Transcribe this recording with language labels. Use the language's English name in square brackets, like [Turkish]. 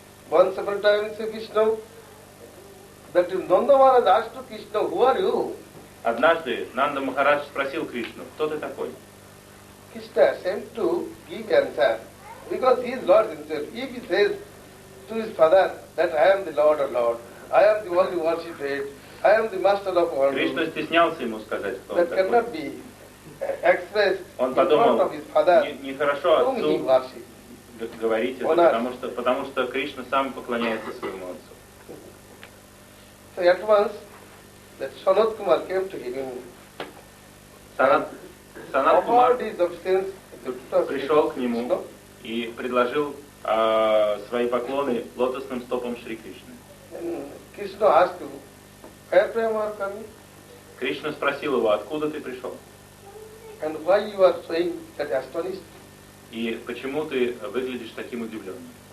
[English] Once upon a time, Sri Krishna, that is Nanda Maharaj asked to Krishna, who are you? [Russian] Однажды Нанда Махарадж спросил Кришну, кто ты такой? [English] Krishna sent to give answer, because he is Lord himself. If he says to his father that I am the Lord of Lord, I am the only worshipped, I am the master of all. [Russian] Кришна стеснялся ему сказать, кто он [English] that [Russian] такой. [English] That cannot be expressed. [Russian] Он подумал, [English] in front of his father, [Russian] нехорошо отцу говорить это, потому что Кришна сам поклоняется своему отцу. [English] So at once, that Sanat Kumar came to him. [Russian] Sanat Kumar пришел к нему и предложил свои поклоны лотосным стопам Шри Кришны. [English] Krishna asked him, where from you are coming? [Russian] Кришна спросил его, откуда ты пришел? [English] And why you are saying that astonished? [Russian] И почему ты выглядишь таким удивленным?